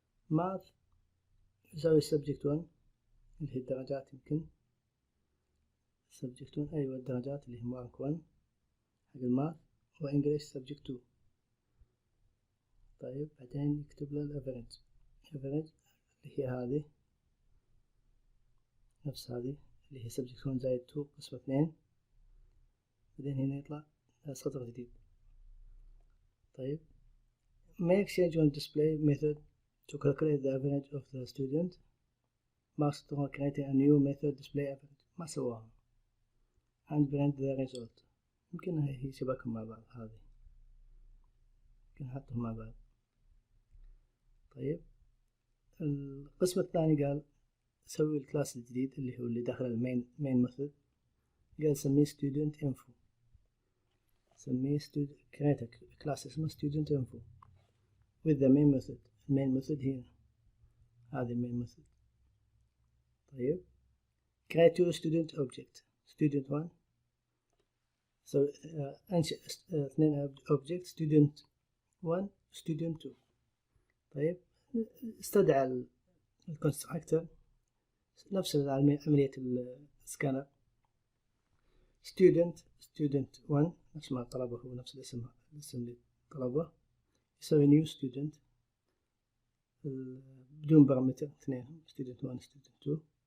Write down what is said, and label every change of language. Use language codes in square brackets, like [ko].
[ar] math يساوي subject 1 اللي هي الدرجات يمكن subject 1 أيوة الدرجات اللي هي mark 1 حق الماث وإنجليش subject 2. طيب بعدين يكتب له الافريج اللي هي هذه نفس هذه اللي هي subject 1 زائد 2 قسمة 2. بعدين هنا يطلع سطر جديد. [en] طيب make change on display method to calculate the average of the student. master creating a new method display average [ar] ما سواها [en] and print the result. [ar] يمكن هي شبكهم مع بعض هذه يمكن نحطهم مع بعض. طيب القسم الثاني قال سوي الكلاس الجديد اللي هو اللي داخل المين ميثود. قال سميه student info. سميه [en] create a class اسمه student info with the main method. [ar] المين ميثود هنا هذه المين method. [en] طيب create two student object student 1 [ar] انشئ اثنين [en] object student 1 student 2. [ar] طيب استدعى الكونستراكتور نفس عملية السكانر student 1 نفس ما طلبه هو نفس الاسم اللي طلبه. [en] يسوي new student بدون parameter اثنين student 1 student 2.